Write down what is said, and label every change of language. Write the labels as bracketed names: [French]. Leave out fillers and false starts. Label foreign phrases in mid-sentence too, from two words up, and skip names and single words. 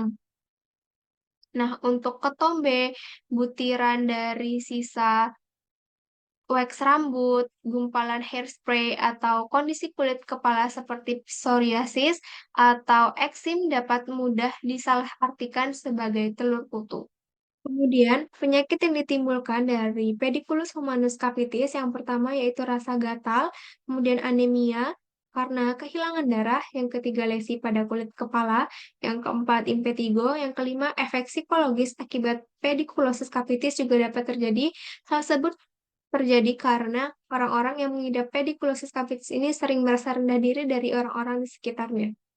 [Indonesian] Nah, untuk ketombe, butiran dari sisa wax rambut, gumpalan hairspray, atau kondisi kulit kepala seperti psoriasis atau eksim dapat mudah disalahartikan sebagai telur kutu. Kemudian, penyakit yang ditimbulkan dari pediculus humanus capitis yang pertama yaitu rasa gatal, kemudian anemia karena kehilangan darah, yang ketiga lesi pada kulit kepala, yang keempat impetigo, yang kelima efek psikologis akibat pediculosis capitis juga dapat terjadi. Hal tersebut terjadi karena orang-orang yang mengidap pediculosis capitis ini sering merasa rendah diri dari orang-orang di sekitarnya.